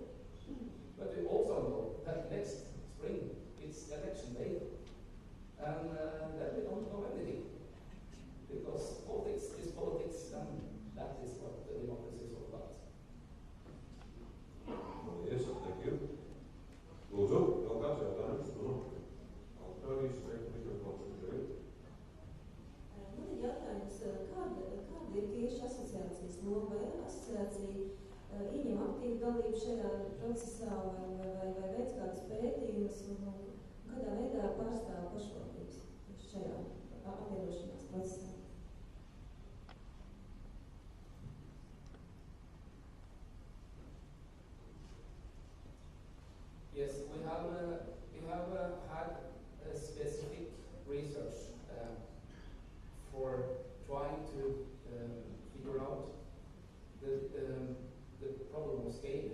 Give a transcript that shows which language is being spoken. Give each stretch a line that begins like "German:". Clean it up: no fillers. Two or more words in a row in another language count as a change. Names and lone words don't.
English: But we also know that next spring it's election day, and then we don't know anything, because politics is politics, and that is what the democracy is all about. Yes, thank you.
Latvian: Lūdzu, vēl kāds jautājums? Austrālijas mikrofons ir brīvs. Man ir jautājums, kāda ir tieši asociācijas loma, vai asociācija ieņem aktīvu dalību šajā procesā, vai veic kādas pētījumus, un kādā veidā pārstāv pašvaldības šajā apvienošanās procesā?
English: Yes, we have had a specific research for trying to figure out the problem of scale.